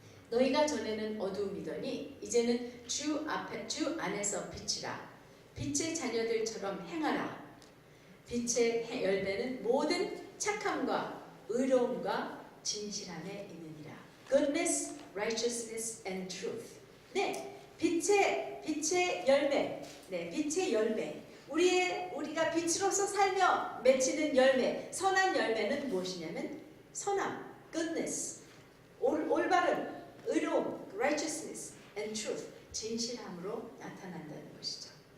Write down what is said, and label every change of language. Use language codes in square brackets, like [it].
[ko] 너희가 전에는 어두움이더니 이제는 주 안에서 빛이라. 빛의 자녀들처럼 행하라. 빛의 열매는 모든 착함과 의로움과 진실함에 있느니라. [en] Goodness, righteousness and truth. [ko] 네, 빛의 열매. 네, 빛의 열매. 우리가 빛으로서 살며 맺히는 열매, 선한 열매는 무엇이냐면 선함, goodness, 올바름, 의로움, [en] righteousness and truth, [ko] 진실함으로 나타난다는 것이죠.